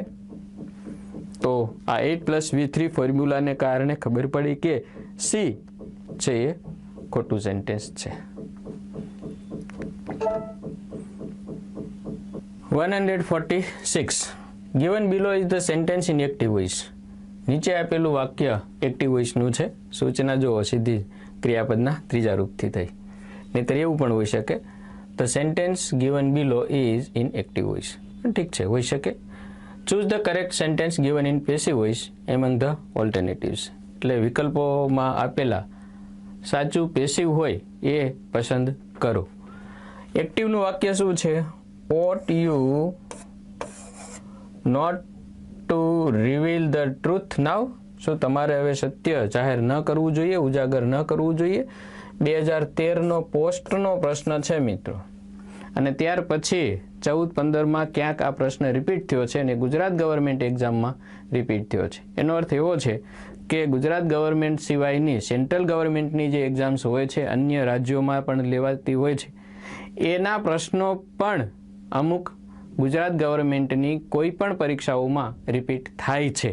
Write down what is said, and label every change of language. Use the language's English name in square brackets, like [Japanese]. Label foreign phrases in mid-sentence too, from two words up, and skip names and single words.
[Gujarati] તો આ 8+V3 ફોર્મ્યુલાને કારણે ખબર પડી કે સી છે એ ખોટું સેન્ટેન્સ છે. 146. [English] Given below is the sentence in active voice. [Gujarati] નીચે આપેલું વાક્ય [English] active voice [Gujarati] છે. સૂચના જુઓ સીધી ક્રિયાપદના ત્રીજા રૂપથી થઈ. નહીંતર એવું પણ હોઈ શકે [English] the sentence given below is in active voice. [Gujarati] ઠીક છે, હોઈ શકે. [English] Choose the correct sentence given in passive voice among the alternatives. [Gujarati] એટલે વિકલ્પોમાં આપેલા સાચું પેસિવ હોય એ પસંદ કરો. એક્ટિવનું વાક્ય શું છે? [English] ought you not to reveal the truth now? [Gujarati] શું તમારે હવે સત્ય જાહેર ન કરવું જોઈએ, ઉજાગર ન કરવું જોઈએ? 2013નો પોસ્ટનો પ્રશ્ન છે મિત્રો. અને ત્યાર પછી 14-15માં ક્યાંક આ પ્રશ્ન રિપીટ થયો છે અને ગુજરાત [English] government exam [Gujarati] રિપીટ થયો છે. એનો અર્થ એવો છે કે ગુજરાત ગવર્મેન્ટ સિવાયની [English] central government [Gujarati] જે એક્ઝામ્સ હોય છે, અન્ય રાજ્યોમાં પણ લેવાતી હોય છે, એના પ્રશ્નો પણ અમુક ગુજરાત ગવર્મેન્ટની કોઈ પણ પરીક્ષાઓમાં રિપીટ થાય છે.